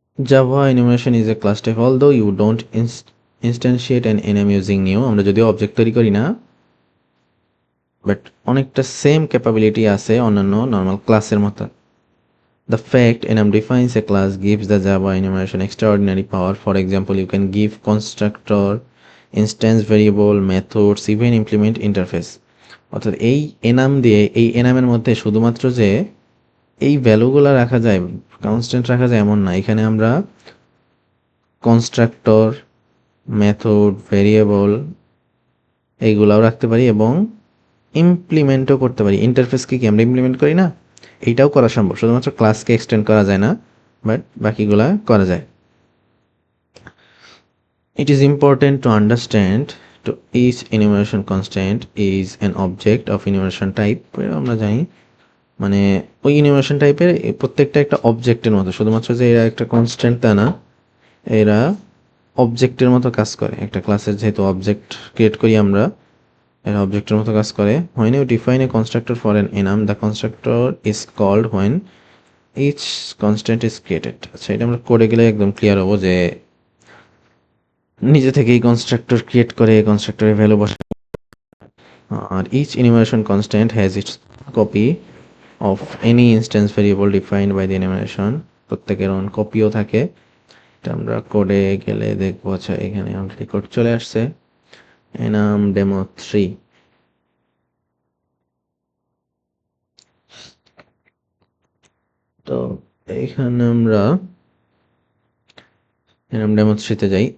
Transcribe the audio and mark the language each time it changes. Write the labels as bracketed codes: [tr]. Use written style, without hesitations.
[en] Java enumeration is a class type although you don't instantiate an enum using new, [bn] আমরা যদিও object তৈরি করি না, বাট অনেকটা সেম ক্যাপাবিলিটি আছে অন্যান্য নর্মাল ক্লাসের মতো। [en] The fact enum defines a class gives the Java enumeration extraordinary power. For example, you can give constructor, instance variable, methods, even implement interface. [bn] অর্থাৎ এই এনাম দিয়ে এই এনামের মধ্যে শুধুমাত্র যে এই ভ্যালুগুলো রাখা যায়, কনস্ট্যান্ট রাখা যায় এমন না। এখানে আমরা কনস্ট্রাক্টর, মেথড, ভেরিয়েবল এইগুলাও রাখতে পারি এবং ইমপ্লিমেন্টও করতে পারি। ইন্টারফেসকে কি আমরা ইমপ্লিমেন্ট করি না? এইটাও করা সম্ভব, শুধুমাত্র ক্লাসকে এক্সটেন্ড করা যায় না, বাট বাকিগুলা করা যায়। [en] It is important to understand to each enumeration constant is an object of enumeration type. [bn] আমরা জানি মানে ওই ইনুমেরেশন টাইপের প্রত্যেকটা একটা অবজেক্টের মতো, শুধুমাত্র যে এরা একটা কনস্ট্যান্ট তা না, এরা অবজেক্টের মতো কাজ করে। একটা ক্লাসের যেহেতু অবজেক্ট ক্রিয়েট করি আমরা, এরা অবজেক্টের মতো কাজ করে। [en] When you define a constructor for an enum, the constructor is called when each constant is created. [bn] আচ্ছা, এটা আমরা কোডে গেলে একদম ক্লিয়ার হবো যে নিজে থেকেই কনস্ট্রাক্টর ক্রিয়েট করে কনস্ট্রাক্টরের ভ্যালু বসে। [en] আর each enumeration constant has its copy of any instance variable defined by the enumeration. [bn] প্রত্যেকের অন কপিও থাকে। এটা আমরা কোডে গেলে দেখবো। আচ্ছা, এখানে অলরেডি কোড চলে আসছে, enum demo 3। তো এখানে আমরা enum demo 3 তে যাই।